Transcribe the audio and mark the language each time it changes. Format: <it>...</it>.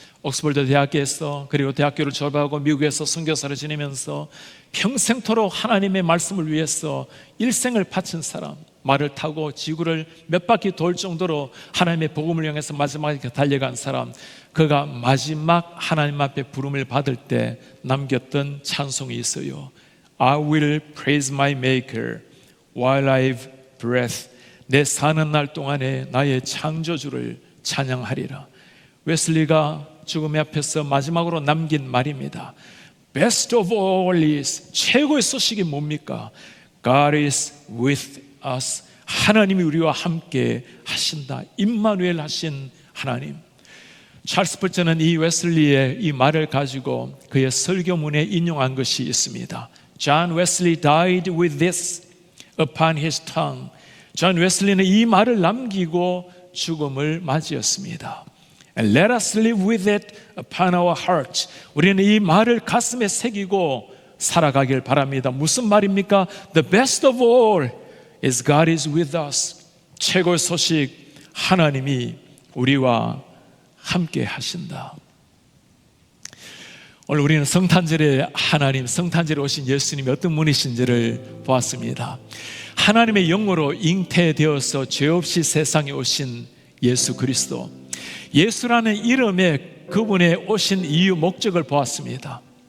<ko>옥스퍼드 대학교에서, 그리고 대학교를 졸업하고 미국에서 선교사를 지내면서 평생토록 하나님의 말씀을 위해서 일생을 바친 사람, 말을 타고 지구를 몇 바퀴 돌 정도로 하나님의 복음을 향해서 마지막에 달려간 사람, 그가 마지막 하나님 앞에 부름을 받을 때 남겼던 찬송이 있어요.</ko> <en>I will praise my maker while I've breath.</en> <ko>내 사는 날 동안에 나의 창조주를 찬양하리라. 웨슬리가 죽음의 앞에서 마지막으로 남긴 말입니다.</ko> <en>Best of all is,</en> <ko>최고의 소식이 뭡니까?</ko> <en>God is with us.</en> <ko>하나님이 우리와 함께 하신다. 임마누엘 하신 하나님. 찰스 스펄전은 이 웨슬리의 이 말을 가지고 그의 설교문에 인용한 것이 있습니다.</ko> <en>John Wesley died with this upon his tongue.</en> <ko>존 웨슬리는 이 말을 남기고 죽음을 맞이했습니다.</ko> <en>And let us live with it upon our hearts.</en> <ko>우리는 이 말을 가슴에 새기고 살아가길 바랍니다. 무슨 말입니까?</ko> <en>The best of all is God is with us.</en> <ko>최고의 소식, 하나님이 우리와 함께 하신다. 오늘 우리는 성탄절에 하나님, 성탄절에 오신 예수님이 어떤 분이신지를 보았습니다. 하나님의 영으로 잉태되어서 죄 없이 세상에 오신 예수 그리스도, 예수라는 이름에 그분의 오신 이유, 목적을 보았습니다.</ko>